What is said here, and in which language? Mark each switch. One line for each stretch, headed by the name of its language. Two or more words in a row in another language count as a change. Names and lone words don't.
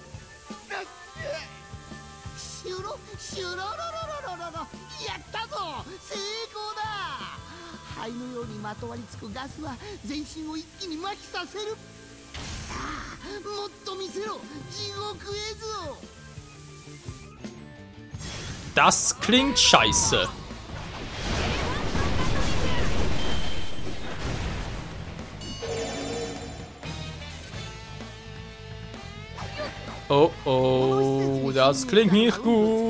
Japanese: シュロロロロロロロ、やったぞ、成功だ。灰のようにまとわりつくガスは全身を一気に麻痺させる。さあ、もっと見せろ、地獄絵図を。
German: Das klingt scheiße. Oh oh, das klingt nicht gut.